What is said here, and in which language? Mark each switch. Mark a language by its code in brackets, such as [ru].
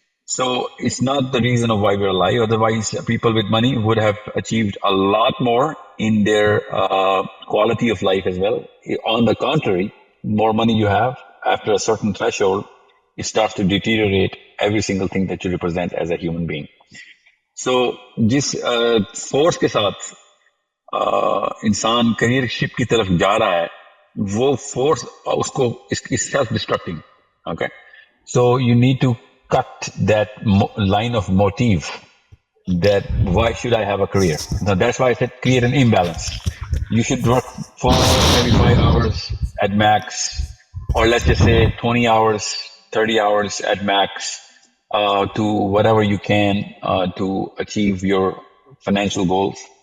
[en] So it's not the reason of why we're alive. Otherwise, people with money would have achieved a lot more in their quality of life as well. On the contrary, more money you have, after a certain threshold, it starts to deteriorate every single thing that you represent as a human being. [ur] So جس force کے ساتھ انسان career شپ کی طرف جا رہا ہے وہ فورس اس کو self ڈسٹرکٹنگ. [en] Okay, so you need to cut that line of motive that why should I have a career. Now that's why I said create an imbalance. You should work for maybe 5 hours at max, or let's just say 20 hours, 30 hours at max, to whatever you can to achieve your financial goals.